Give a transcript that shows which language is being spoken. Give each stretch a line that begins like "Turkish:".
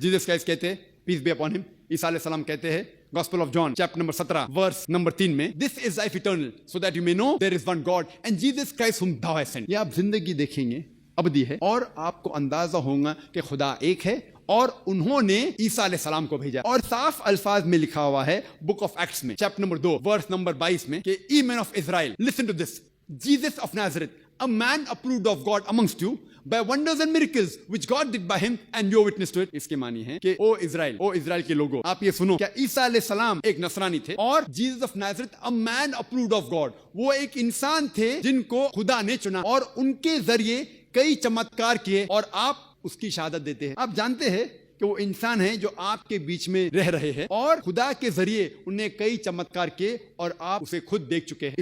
Urdu: Jesus Christ کہتے ہیں
English: peace be upon him,
Urdu: عیسیٰ علیہ السلام کہتے ہیں gospel of John chapter number 17 verse number 3 میں
English: This is life eternal so that you may know there is one God and Jesus Christ whom thou hast sent.
Urdu: یہ آپ زندگی دیکھیں گے ابدی ہے, اور آپ کو اندازہ ہوگا کہ خدا ایک ہے اور انہوں نے عیسیٰ علیہ السلام کو بھیجا. اور صاف الفاظ میں لکھا ہوا ہے بک آف ایکٹس میں چیپٹر نمبر 2 ورس نمبر 22 میں کہ
English: "Ye men of Israel, listen to this. Jesus of Nazareth, a man approved of God amongst you by wonders and miracles which God did by him, and you witness to it."
Urdu: اس کے معنی ہے کہ او اسرائیل کے لوگوں، آپ یہ سنو، کیا عیسیٰ علیہ السلام ایک نصرانی تھے اور Jesus of نازرت
English: a man approved of God،
Urdu: وہ ایک انسان تھے جن کو خدا نے چنا اور ان کے ذریعے کئی چمتکار کیے اور آپ اس کی شہادت دیتے ہیں. آپ جانتے ہیں کہ وہ انسان ہیں جو آپ کے بیچ میں رہ رہے ہیں اور خدا کے ذریعے انہیں کئی چمتکار کیے اور آپ اسے خود دیکھ چکے ہیں.